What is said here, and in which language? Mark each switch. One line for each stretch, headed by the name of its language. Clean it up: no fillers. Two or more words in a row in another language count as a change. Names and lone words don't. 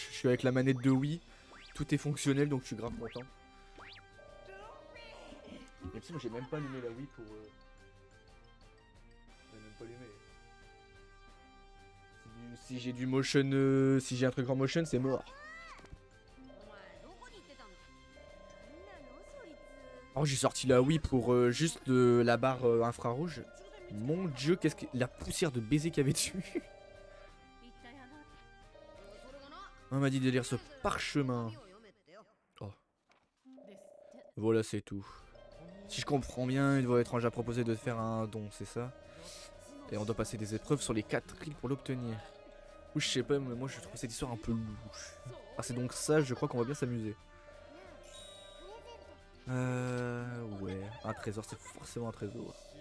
French: Je suis avec la manette de Wii, tout est fonctionnel, donc je suis grave content. Même si moi, j'ai même pas allumé la Wii pour. J'ai même pas allumé. Si j'ai du motion, si j'ai un truc en motion, c'est mort.
Japanese: お前どこに行ってたの？なんなのそいつ。
French: Alors j'ai sorti la Wii pour juste la barre infrarouge. Mon dieu, qu'est-ce que la poussière de baiser qu'il y avait dessus.
Japanese: 一体あのそれがな。
French: On m'a dit de lire ce parchemin.
Japanese: 紙を読めってよ。
French: Oh,
Japanese: ですって。
French: voilà c'est tout. Si je comprends bien, il doit étrange à proposer de faire un don, c'est ça? Et on doit passer des épreuves sur les 4 îles pour l'obtenir. Ou je sais pas, mais moi je trouve cette histoire un peu louche. Ah c'est donc ça, je crois qu'on va bien s'amuser. Ouais, un trésor, c'est forcément un trésor.